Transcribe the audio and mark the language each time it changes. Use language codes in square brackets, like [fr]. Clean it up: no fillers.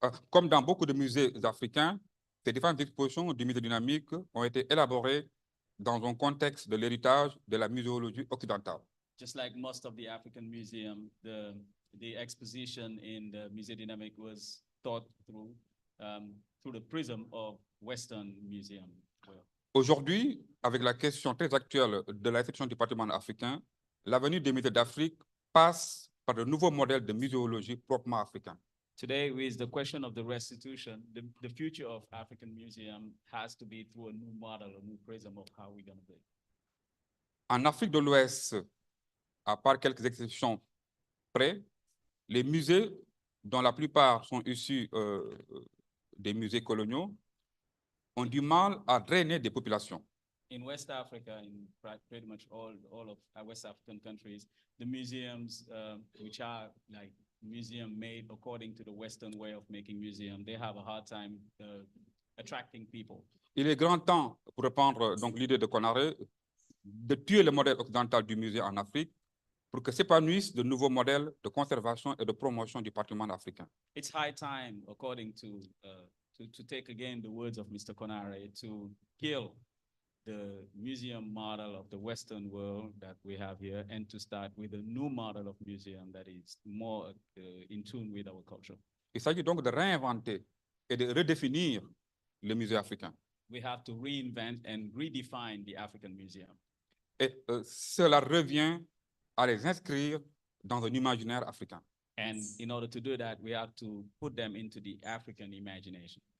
[fr] Comme dans beaucoup de musées africains, ces différentes expositions du musée dynamique ont été élaborées dans un contexte de l'héritage de la muséologie occidentale. [en] Just like most of the African museum, the exposition in the Musée dynamique was thought through the prism of Western museum. [fr] Aujourd'hui, avec la question très actuelle de la restitution du patrimoine africain, l'avenir des musées d'Afrique passe par de nouveaux modèles de muséologie proprement africains. [en] Today, with the question of the restitution, the future of African museum has to be through a new model, a new prism of how we're going to do it. [fr] En Afrique de l'Ouest, à part quelques exceptions près, les musées, dont la plupart sont issus des musées coloniaux, ont du mal à drainer des populations. [en] In West Africa, in pretty much all of West African countries, the museums, which are like museum made according to the Western way of making museum, they have a hard time attracting people. [fr] Il est grand temps, pour reprendre donc l'idée de Konaré, de tuer le modèle occidental du musée en Afrique pour que s'épanouissent de nouveaux modèles de conservation et de promotion du patrimoine africain. [en] It's high time, according to take again the words of Mr. Konare, to kill the museum model of the Western world that we have here and to start with a new model of museum that is more in tune with our culture. [fr] Il s'agit donc de réinventer et de redéfinir le musée africain. [en] We have to reinvent and redefine the African museum. [fr] Et cela revient à les inscrire dans un imaginaire africain. [en] And in order to do that, we have to put them into the African imagination.